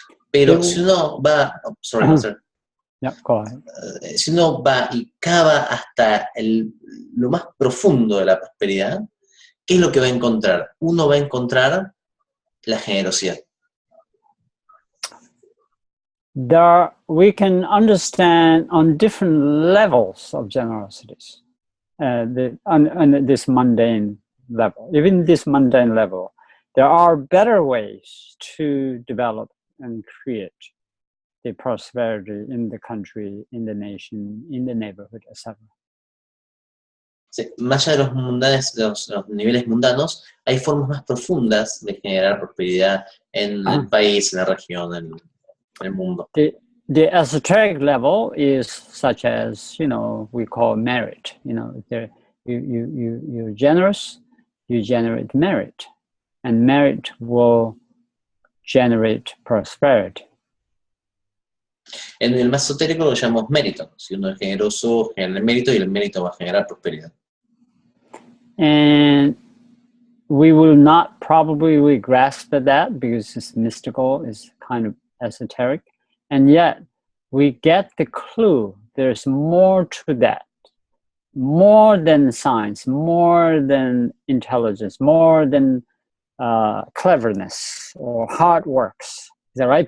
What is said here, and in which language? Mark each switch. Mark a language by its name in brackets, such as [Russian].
[Spanish] Pero si uno va, [English] Yeah, go ahead. [Spanish] si uno va y cava hasta lo más profundo de la prosperidad, ¿qué es lo que va a encontrar? Uno va a encontrar la generosidad. [English] We can understand on different levels of generosities, on this mundane level. Even this mundane level, there are better ways to develop and create the prosperity in the country, in the nation, in the neighborhood, etc. [Spanish] Sí, más allá de los niveles mundanos, hay formas más profundas de generar prosperidad en el país, en la región, en el mundo. [English] The esoteric level is such as, we call merit. You're generous, you generate merit, and merit will generate prosperity. [Spanish] En el más esotérico lo llamamos mérito. Si uno es generoso, genera el mérito y el mérito va a generar prosperidad. [English] And we will not probably grasp at that because it's mystical, it's kind of esoteric. And yet we get the clue. There's more to that. More than science, more than intelligence, more than cleverness or hard works. Is that right?